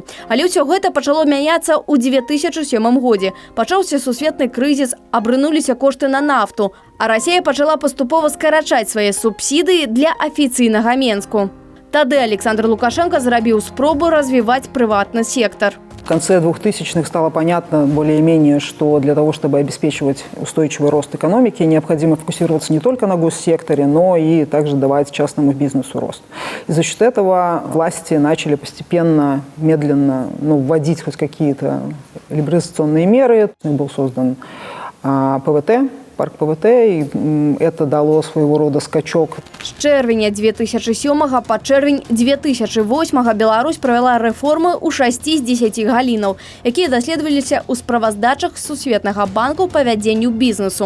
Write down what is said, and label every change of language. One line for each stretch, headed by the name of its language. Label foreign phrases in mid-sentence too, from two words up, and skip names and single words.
Belarusian: Але ўсё гэта пачало мяняцца ў 2007 годзе. Пачаўся сусветны крызіс, абрынуліся кошты на нафту, а Расія пачала паступова скарачаць свае субсідыі для афіцыйнага Менску. Тады Александр Лукашенко зрабіў спробу развіваць прыватны сектор.
Russian: В конце 2000-х стало понятно более-менее, что для того, чтобы обеспечивать устойчивый рост экономики, необходимо фокусироваться не только на госсекторе, но и также давать частному бизнесу рост. И за счет этого власти начали постепенно, медленно вводить хоть какие-то либерализационные меры. Был создан ПВТ, парк ПВТ, і это дало
Belarusian: свайго рода
Russian: скачок.
Belarusian: З чэрвеня 2007 па чэрвень 2008 Беларусь правяла рэформы ў 6 з 10 галінаў, якія даследаваліся ў справаздачах Сусветнага банку па вядзенню бізнесу.